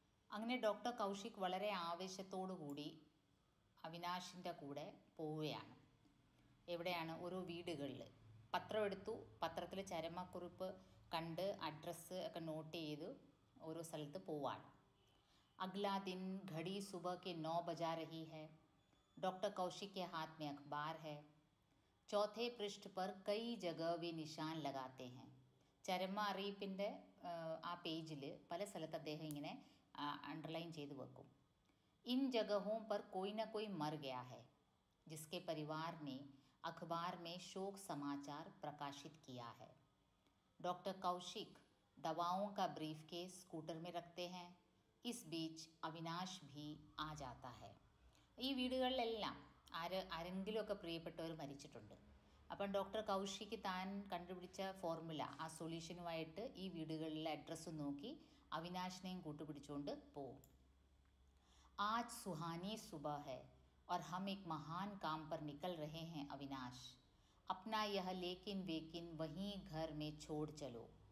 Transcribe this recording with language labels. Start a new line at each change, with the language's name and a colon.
Malayalam: അങ്ങനെ ഡോക്ടർ കൗശിക് വളരെ ആവേശത്തോടു കൂടി അവിനാശിൻ്റെ കൂടെ പോവുകയാണ്. എവിടെയാണ്? ഓരോ വീടുകളിൽ പത്രം എടുത്തു, പത്രത്തിൽ ചരമക്കുറിപ്പ് കണ്ട് അഡ്രസ്സ് ഒക്കെ നോട്ട് ചെയ്ത് ഓരോ സ്ഥലത്ത് പോവാണ്.
Hindi: अगला दिन घड़ी सुबह के 9 बजा रही है. डॉक्टर कौशिक के हाथ में अखबार है. चौथे पृष्ठ पर कई जगह वे निशान लगाते हैं.
Malayalam: ചരമ അറിയിപ്പിൻ്റെ ആ പേജിൽ പല സ്ഥലത്ത് അദ്ദേഹം ഇങ്ങനെ അണ്ടർലൈൻ ചെയ്ത് വെക്കും.
Hindi: इन जगहों पर कोई न कोई मर गया है, जिसके परिवार ने अखबार में शोक समाचार प्रकाशित किया है. डॉक्टर कौशिक दवाओं का ब्रीफकेस स्कूटर में रखते हैं. इस बीच अविനാश भी आ जाता है.
Malayalam: ഈ വീടുകളിലെല്ലാം ആരെങ്കിലുമൊക്കെ പ്രിയപ്പെട്ടവർ മരിച്ചിട്ടുണ്ട്. അപ്പം ഡോക്ടർ കൗശിക് താൻ കണ്ടുപിടിച്ച ഫോർമുല, ആ സൊല്യൂഷനുമായിട്ട് ഈ വീടുകളിലെ അഡ്രസ്സ് നോക്കി അവിനാശിനെയും കൂട്ടുപിടിച്ചുകൊണ്ട് പോവും.
Hindi: आज सुहानी सुबह है और हम एक महान काम पर निकल रहे हैं अविनाश. अपना यह लेकिन वेकिन वहीं घर में छोड़ चलो.